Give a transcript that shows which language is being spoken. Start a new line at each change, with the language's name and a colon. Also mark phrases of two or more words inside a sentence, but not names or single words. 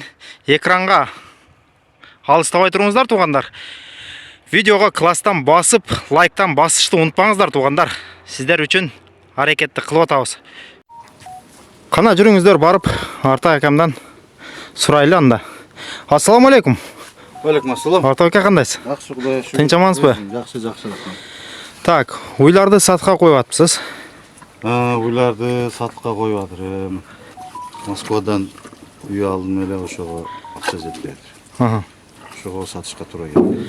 Kyrgyz: Экранга алыстабай туруңуздар туугандар. Видеого класстан басып, лайктан басышты унутпаңыздар туугандар. Сиздер үчүн аракетти кылып атабыз. Кана жүрүңүздөр, барып Артакамдан сурайлы анда.
Arabic: السلام عليكم. عليكم السلام.
Kyrgyz: Артака кандайсыз? Жакшы, Кудайга шүгүр. Тынч амансызбы? Жакшы. Так, уйларды сатка коюп атыпсыз. Уйларды сатка коюп атырым. Москвадан үй алдым эле, ошого акча жетпей атыр. Ошого сатышка туура келди.